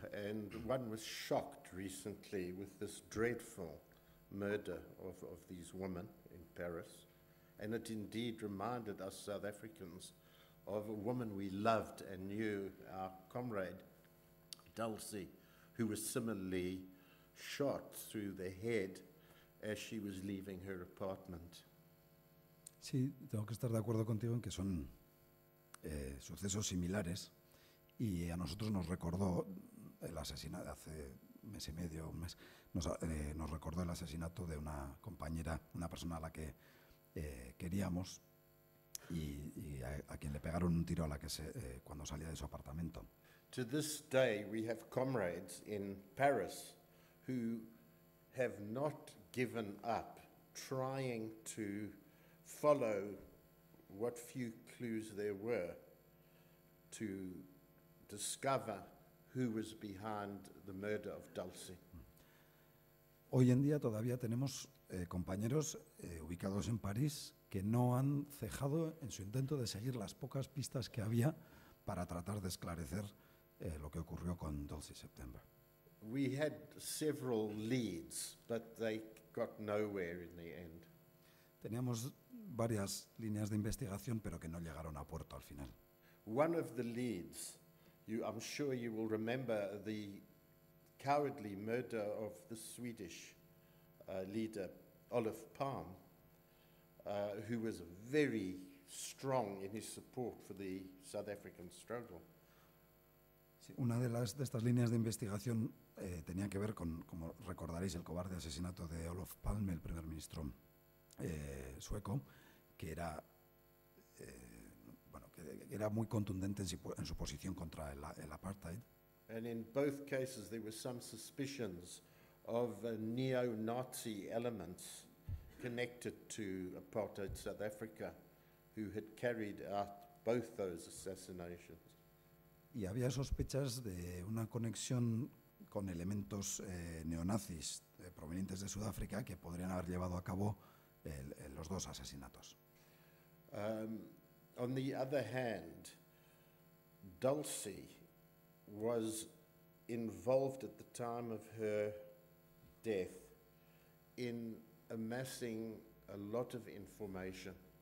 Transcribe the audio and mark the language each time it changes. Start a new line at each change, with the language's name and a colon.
English: And one was shocked recently with this dreadful murder of these women in Paris. And it indeed reminded us South Africans of a woman we loved and knew, our comrade Dulce, who was similarly shot through the head as she was leaving her apartment.
Spanish: Sí, tengo que estar de acuerdo contigo en que son sucesos similares. Y a nosotros nos recordó el asesinato, hace mes y medio, un mes, nos recordó el asesinato de una compañera, una persona a la que queríamos y a quien le pegaron un tiro cuando salía de su apartamento.
English: To this day, we have comrades in Paris who have not given up trying to follow what few clues there were to discover who was behind the murder of Dulce.
Spanish: Hoy en día todavía tenemos compañeros ubicados en París que no han cejado en su intento de seguir las pocas pistas que había para tratar de esclarecer lo que ocurrió con 12 September.
English: We had several leads, but they got nowhere in the end.
Spanish: Teníamos varias líneas de investigación, pero que no llegaron a puerto al final.
English: One of the leads, I'm sure you will remember the cowardly murder of the Swedish leader, Olof Palme, who was very strong in his support for the South African struggle.
Spanish: Sí, una de estas líneas de investigación tenía que ver con, como recordaréis, el cobarde asesinato de Olof Palme, el primer ministro sueco, que era, que era muy contundente en su posición contra el apartheid.
English: And in both cases there were some suspicions of neo-Nazi elements connected to apartheid South Africa who had carried out both those assassinations.
Spanish: Y había sospechas de una conexión con elementos neonazis provenientes de Sudáfrica que podrían haber llevado a cabo los dos asesinatos.
English: On the other hand, Dulcie was involved at the time of her death in amassing a lot of information